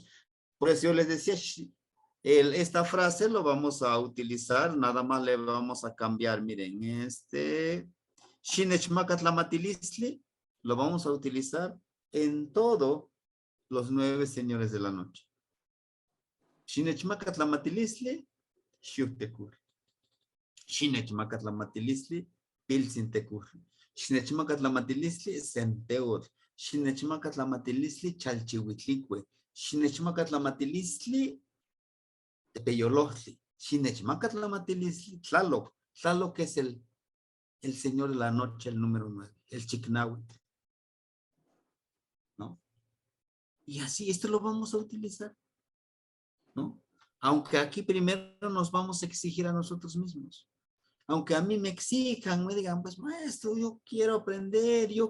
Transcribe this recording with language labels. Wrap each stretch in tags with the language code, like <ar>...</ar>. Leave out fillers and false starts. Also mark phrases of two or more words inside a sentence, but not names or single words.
<es>Por eso yo les decía, esta frase lo vamos a utilizar, nada más le vamos a cambiar, miren, Shinechmakatlamatilisli, lo vamos a utilizar en todo los 9 señores de la noche.</es> <nah>Shinechmakatlamatilisli, Shuktekur. Shinechmakatlamatilisli, Pilsintekur. Shinechmakatlamatilisli, Senteor. Shinechmakatlamatilisli, Chalchihuitlicue. Shinechmakatlamatilisli, Tepeyolojli. Shinechmakatlamatilisli, Tlaloc.</nah> <es>Tlaloc es el señor de la noche, el número 9, el Chicnahui. ¿No? Y así, esto lo vamos a utilizar, ¿no? Aunque aquí primero nos vamos a exigir a nosotros mismos. Aunque a mí me exijan, me digan, pues maestro, yo quiero aprender.</es>